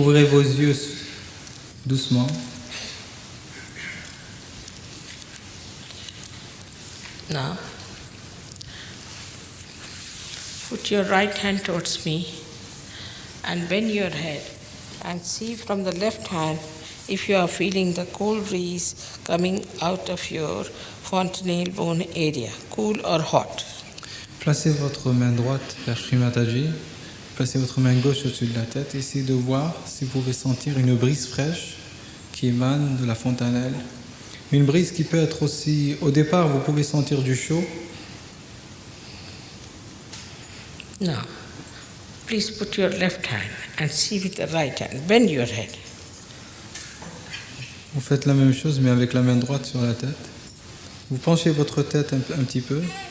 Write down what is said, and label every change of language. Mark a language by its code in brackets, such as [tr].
[fr] Ouvrez vos yeux doucement. [en] Now, put your right hand towards me and bend your head and see from the left hand if you are feeling the cold breeze coming out of your fontanelle bone area, cool or hot. [fr] Placez votre main droite vers Shri Mataji. Placez votre main gauche au-dessus de la tête. Essayez de voir si vous pouvez sentir une brise fraîche qui émane de la fontanelle. Une brise qui peut être aussi... Au départ, vous pouvez sentir du chaud. [en] Now, please put your left hand and see with the right hand. Bend your head. [fr] Vous faites la même chose, mais avec la main droite sur la tête. Vous penchez votre tête un petit peu.